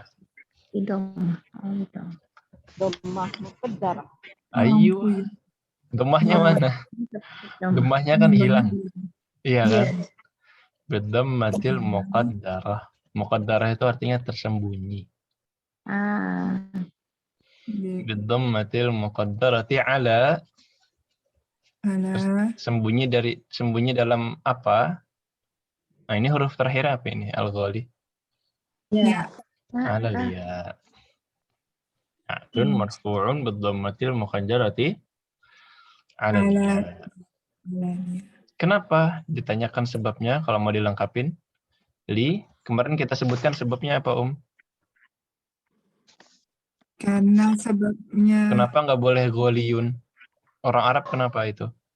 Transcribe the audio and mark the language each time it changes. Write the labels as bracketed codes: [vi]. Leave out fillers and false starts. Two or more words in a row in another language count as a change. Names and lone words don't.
[ar] Idom. Dhammah muqaddarah. [id] Ayo, Mampu ya. dhammahnya mana? Dhammahnya kan hilang. Iya kan? [ar] Bidhammatil muqaddarah. [id] Muqaddarah itu artinya tersembunyi. [ar] Bidhammatil muqaddarati ala, Ala. [id] sembunyi dalam apa? Nah, ini huruf terakhir apa ini? [ar] Al-ghali. [id] Ya. [ar] Ala liya. Atun marfu'un bidhammatil muqaddarati ala liya. [id] Kenapa? Ditanyakan sebabnya kalau mau dilengkapin. Kemarin kita sebutkan sebabnya apa, Karena sebabnya Kenapa nggak boleh gholiyun? Orang Arab kenapa itu?